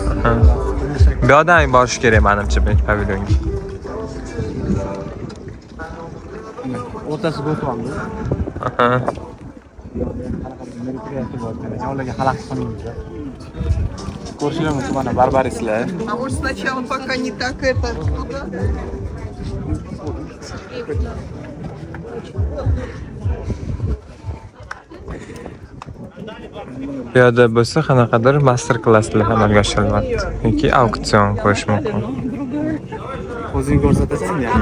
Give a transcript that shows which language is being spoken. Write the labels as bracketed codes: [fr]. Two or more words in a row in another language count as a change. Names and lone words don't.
[uz] Bu yoqdan borish kerak menimcha birinchi pavilyonga. O'rtasiga o'tyapmiz. Ularga xalaqit qilmaymiz. Ko'rishlar mumkin mana barbarislar. [ru] А может сначала пока не так это туда? [uz] Bu yerda bo'lsa qanaqadir master klasslar amalga oshirilyapti yoki auksion qo'yish mumkin. O'zing ko'rsatasanmi?